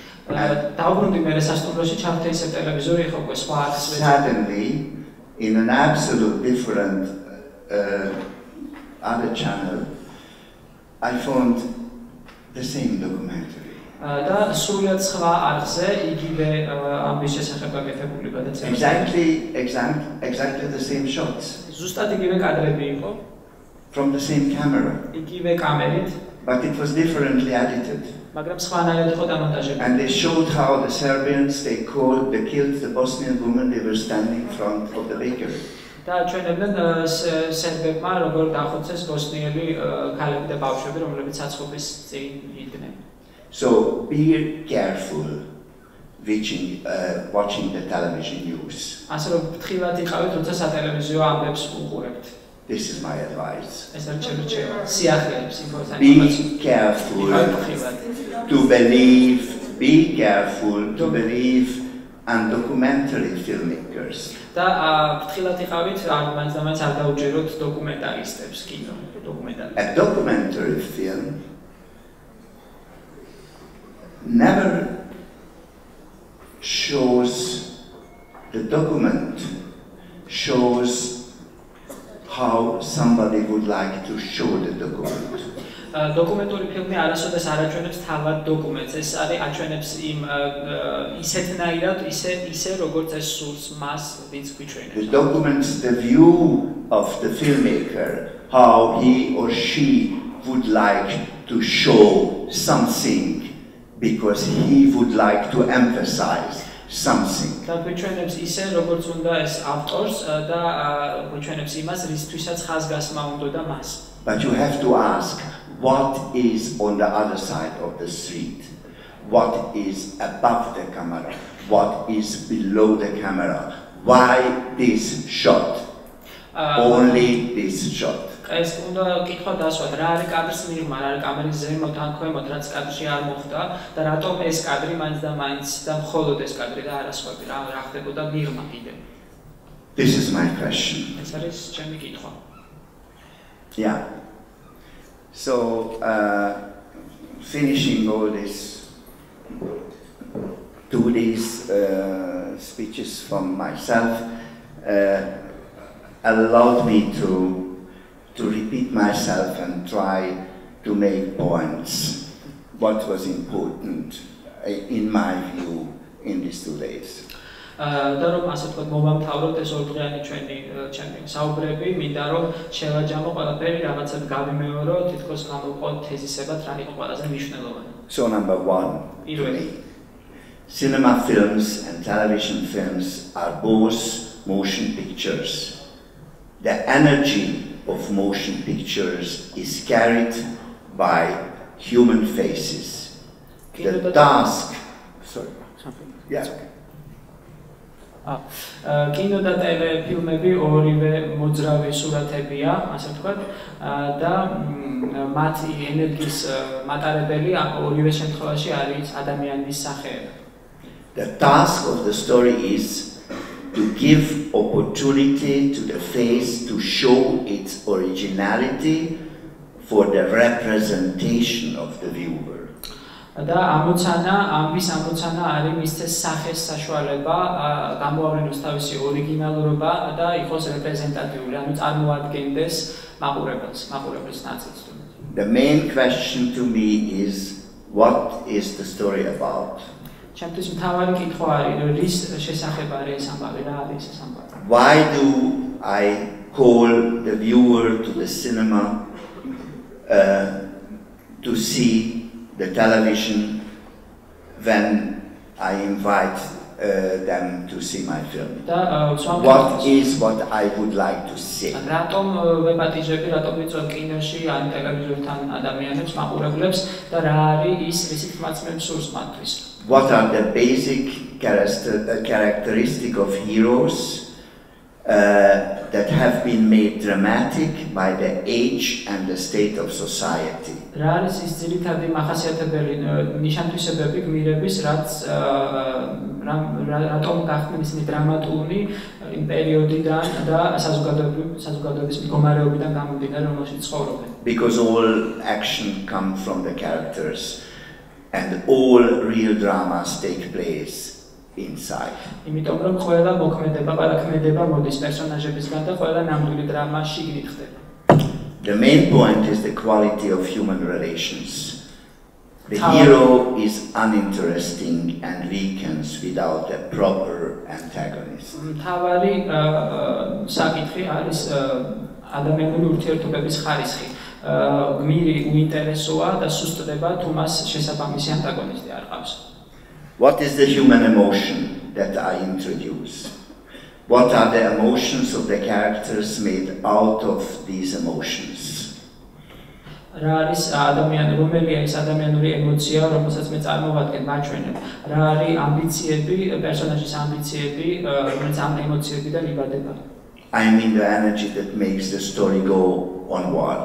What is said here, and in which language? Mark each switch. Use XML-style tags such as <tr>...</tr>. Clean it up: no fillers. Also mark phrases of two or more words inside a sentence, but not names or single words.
<en>Suddenly, in an absolute different other channel, I found the same documentary. Exactly the same shots. From the same camera. but it was differently edited.</en> <ka>მაგრამ სხვანაირად იყო დამონტაჟებული.</ka> <en>And they showed how the Serbians, they killed the Bosnian woman, they were standing in front of the bakery.</en> <ka>და ჩვენებდნენ სერბებმა როგორ დახოცეს ბოსნიელი ქალები და ბავშვები, რომლებიც საცხობის წინ იდგნენ.</ka> <en>So be careful watching the television news.</en> <ka>ასე რომ ფრთხილად იყავით, როცა სატელევიზიო ამბებს უყურებთ.</ka> <en>This is my advice.</en> <ka>ეს არის ჩემი რჩევა. სიახლეებს ინფორმაცია.</ka> <en>Be careful to believe undocumentary filmmakers.</en> <ka>და ფრთხილად იყავით, მაინც და მაინც არ დაუჯეროთ დოკუმენტარისტებს, კინო დოკუმენტარისტებს.</ka> <en>A documentary film never shows how somebody would like to show the document.</en> <ka>დოკუმენტური ფილმი არასოდეს არ აჩვენებს თავად დოკუმენტს, ეს არის აჩვენებს იმ ისეთნაირად, ისე როგორც ეს სურს მას, ვინც გვიჩვენებს.</ka> <en>The documents the view of the filmmaker, how he or she would like to show something because he would like to emphasize something.</en> <ka>და გვიჩვენებს ისე როგორც უნდა ეს ავტორს და გვიჩვენებს იმას, რისთვისაც ხაზგასმა უნდა და მას.</ka> <en>But you have to ask, what is on the other side of the street? What is above the camera? What is below the camera? Why this shot? Only this shot.</en> <ka>ეს უნდა კითხვა დასვათ, რა არის კადრის მიღმა, რა არის კამერის ზემოთ ან ქვემოთ, რაც კადრში არ მოხდა და რატომ ეს კადრი მაინც და მხოლოდ ეს კადრი და არა სხვები, რა ხდებოდა მიღმა კიდე.</ka> <en>This is my question.</en> <ka>ეს არის ჩემი კითხვა.</ka> <en>Yeah. So, finishing all this, these speeches from myself allowed me to repeat myself and try to make points. What was important, in my view, in these 2 days.</en> <ka>და რომ ასე ვთქვათ, მოვამთავროთ ეს ორდღიანი ჩემი საუბრები, მინდა რომ შევაჯამო ყველაფერი, რაღაცად გავიმეორო, თითქოს გამოვყოთ თეზისებად, რა იყო ყველაზე მნიშვნელოვანი.</ka> <en>So number 1, cinema films and television films are both motion pictures. The energy of motion pictures is carried by human faces. The task,</en> <ka>კინო და ტელეფილმები ორივე მოძრავი სურათებია, ასე ვთქვათ, და მათი ენერგიის მატარებელი ორივე შემთხვევაში არის ადამიანის სახეება.</ka> <en>The task of the story is to give opportunity to the face to show its originality for the representation of the viewer.</en> <ka>და ამის ამოცანა არის მისცეს სახეს საშუალება გამოავლინოს თავისი ორიგინალურობა და იყოს რეპრეზენტატიული, ანუ წარმოადგენდეს მაყურებლის ნაწილს.</ka> <en>The main question to me is, what is the story about?</en> <ka>ჩემთვის მთავარი კითხვა არის, რის შესახებ არის ეს ამბავი, რა არის ეს ამბავი?</ka> <en>Why do I call the viewer to the cinema to see the television when I invite them to see my film? What is what I would like to see?</en> <ka>რატომ ვეპატიჟები, რატომ ვიწვევ კინოში ან ტელევიზორთან ადამიანებს, მაყურებლებს და რა არის ის, რისით მაცმევ სურს მათთვის?</ka> <en>What are the basic characteristics of heroes that have been made dramatic by the age and the state of society?</en> <ka>რა არის ის ძირითადი მახასიათებელი ნიშან-თვისებები გმირების, რატომ გახდნენ ისინი დრამატული იმ პერიოდიდან და საზოგადოების მდგომარეობიდან გამომდინარე, რომელშიც ცხოვრობენ?</ka> <en>Because all action comes from the characters and all real dramas take place inside.</en> <ka>იმიტომ რომ ყველა ქმედება მოდის პერსონაჟებისგან და ყველა ნამდვილი დრამა შიგნით ხდება.</ka> <en>The main point is the quality of human relations. The hero is uninteresting and weakens without a proper antagonist.</en> <ka>მთავარი საკითხი არის ადამიანური ურთიერთობების ხარისხი. გმირი უინტერესოა და სუსტდება თუ მას შესაბამისი ანტაგონისტი არ ყავს.</ka> <en>What is the human emotion that I introduce? What are the emotions of the characters made out of these emotions?</en> <ka>რა არის ადამიანი, რომელია ის ადამიანური ემოცია, რომელსაც მე წარმოვადგენ მაჩვენებ. რა არის ამბიციები, პერსონაჟის ამბიციები, რომელიც ამ ემოციებიდან იბადება.</ka> <en>I mean the energy that makes the story go onward.</en>